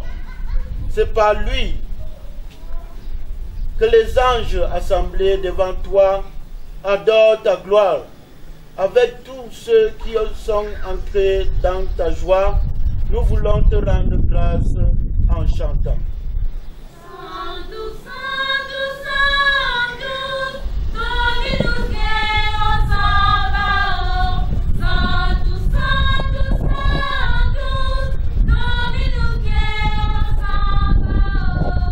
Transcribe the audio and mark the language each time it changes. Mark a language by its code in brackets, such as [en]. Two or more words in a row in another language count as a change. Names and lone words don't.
[fr] C'est par lui que les anges assemblés devant toi adorent ta gloire. Avec tous ceux qui sont entrés dans ta joie, nous voulons te rendre grâce en chantant. [la] Sanctus, Sanctus, Sanctus, Dominus Deus Sabaoth. Sanctus, Sanctus, Sanctus, Dominus Deus Sabaoth.